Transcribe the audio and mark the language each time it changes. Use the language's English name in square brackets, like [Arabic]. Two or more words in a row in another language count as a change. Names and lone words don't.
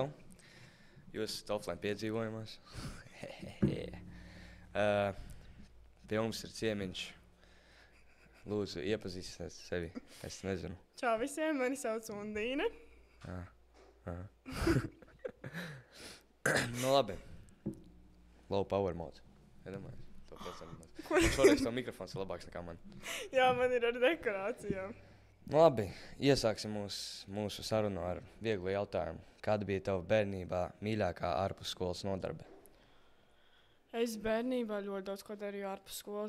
[Latvian] Jūs esat offline piedzīvojumos. Pie mums ir ciemiņš. Lūdzu, iepazīstiniet sevi. Es nezinu. Čau visiem, mani sauc Undīne. Nu labi. [English] Low power mode. [Latvian] Iedomājies. To pēc šoreiz to mikrofons ir labāks nekā man. Jā, man ir ar dekorācijām. Nu labi, iesāksim mūsu sarunu ar vieglu jautājumu. Kāda bija tava bērnībā mīļākā ārpus skolas nodarbe? Es bērnībā ļoti daudz ko darīju ārpus skolas.